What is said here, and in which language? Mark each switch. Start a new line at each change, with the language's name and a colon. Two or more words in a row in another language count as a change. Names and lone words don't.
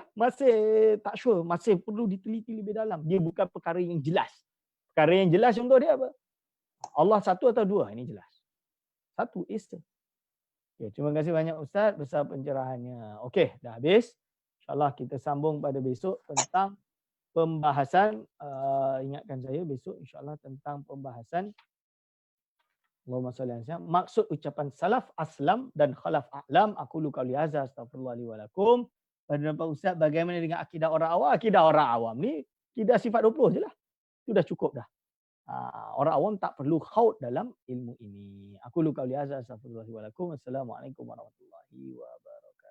Malay: Masih tak sure. Masih perlu diteliti lebih dalam. Dia bukan perkara yang jelas. Perkara yang jelas contoh dia apa? Allah satu atau dua? Ini jelas. Satu is. Okay, terima kasih banyak Ustaz besar pencerahannya. Okey, dah habis. InsyaAllah kita sambung pada besok tentang pembahasan. Ingatkan saya besok insyaAllah tentang pembahasan
Arabic: اللهم صل على سيدنا.
Malay: Maksud ucapan
Arabic: السلف أسلم
Malay: dan
Arabic: الخلف أعلم. أقول قولي هذا أستغفر الله لي ولكم.
Malay: Pada Pak Ustaz, bagaimana dengan akidah orang awam? Akidah orang awam ni akidah sifat 20 je lah. Itu dah cukup dah. Orang awam tak perlu khaut dalam ilmu ini.
Arabic: أقول قولي هذا أستغفر الله لي ولكم. السلام عليكم ورحمة الله وبركاته.